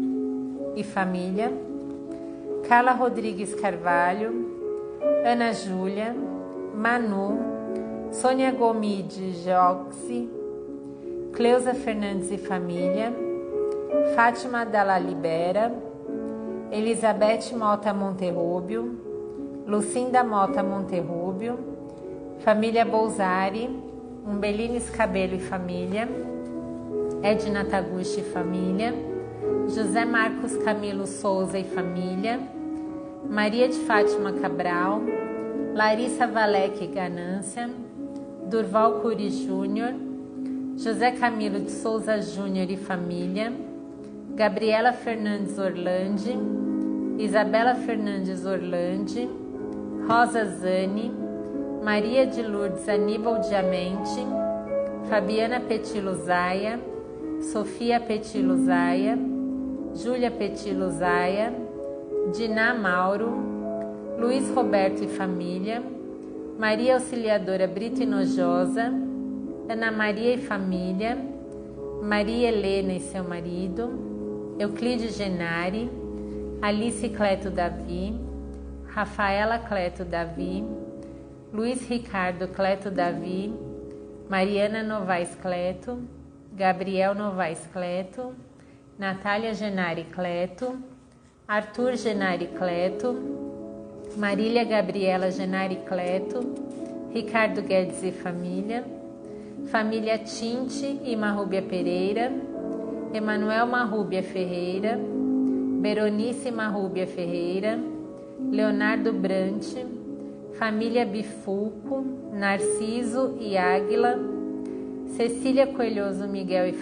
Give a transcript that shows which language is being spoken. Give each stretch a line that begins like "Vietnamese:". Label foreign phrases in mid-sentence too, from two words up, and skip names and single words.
Portuguese: e família, Carla Rodrigues Carvalho, Ana Júlia, Manu, Sônia Gomide Joxi, Cleusa Fernandes e família, Fátima Dalla Libera, Elizabeth Mota Monterrúbio, Lucinda Mota Monterrúbio, família Bolzari, Umbelines Cabelo e família, Edna Taguchi e família, José Marcos Camilo Souza e família, Maria de Fátima Cabral, Larissa Valec Ganância, Durval Curi Júnior, José Camilo de Souza Júnior e família, Gabriela Fernandes Orlandi, Isabela Fernandes Orlandi, Rosa Zani, Maria de Lourdes Aníbal Diamante, Fabiana Petilo Zaia, Sofia Petilo Zaia, Júlia Petilo Zaia, Diná Mauro, Luiz Roberto e família, Maria Auxiliadora Brito Inojosa, Ana Maria e família, Maria Helena e seu marido, Euclides Genari, Alice Cleto Davi, Rafaela Cleto Davi, Luiz Ricardo Cleto Davi, Mariana Novaes Cleto, Gabriel Novaes Cleto, Natália Genari Cleto, Arthur Genari Cleto, Marília Gabriela Genari Cleto, Ricardo Guedes e família, família Tinte e Marrúbia Pereira, Emanuel Marrúbia Ferreira, Beronice Marrúbia Ferreira, Leonardo Brante, família Bifulco, Narciso e Águila, Cecília Coelhoso Miguel e